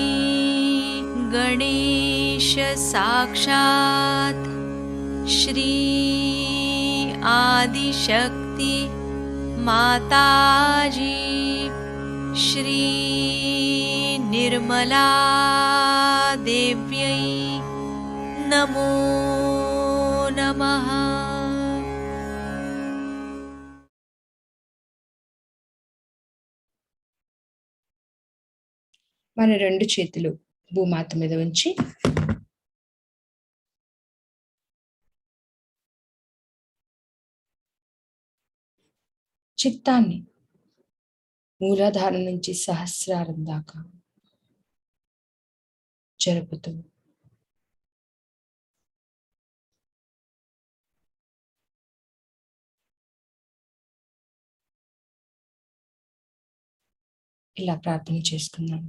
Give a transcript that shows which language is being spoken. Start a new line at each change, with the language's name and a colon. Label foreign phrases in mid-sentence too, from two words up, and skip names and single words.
Sanskrit: गणेश साक्षात् श्री आदिशक्ति माताजी श्री निर्मला देव्यै नमो नमः।
Telugu: మన రెండు చేతులు భూమాత మీద ఉంచి చిత్తాన్ని మూలాధారం నుంచి సహస్రారం దాకా జరుపుతూ ఇలా ప్రార్థన చేసుకున్నాను.